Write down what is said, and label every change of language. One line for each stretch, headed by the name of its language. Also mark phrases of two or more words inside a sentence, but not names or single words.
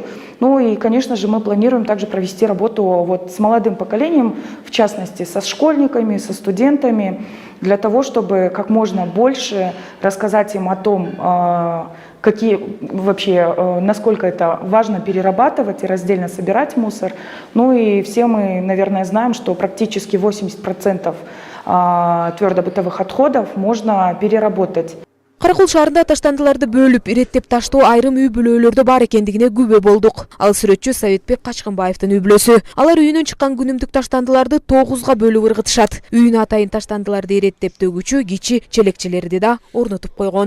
Russian: Ну и, конечно же, мы планируем также провести работу вот с молодым поколением, в частности, со школьниками, со студентами, для того, чтобы как можно больше рассказать им о том, насколько это важно перерабатывать и раздельно собирать мусор. Ну и все мы, наверное, знаем, что практически 80% твердобытовых отходов можно переработать.
Kyrgyz: Каракул шаарында таштандыларды бөлүп, ирээттеп таштоо айрым үй-бүлөлөрдө бар экендигине күбө болдук. Ал сүрөтчү Советбек Качкынбаевдин үй-бүлөсү. Алар үйүнөн чыккан күнүмдүк таштандыларды 9га бөлүп ыргытышат. Үйүнө атайын таштандыларды ирээттеп төгүүчү кичи челекчелерди да орнотуп койгон.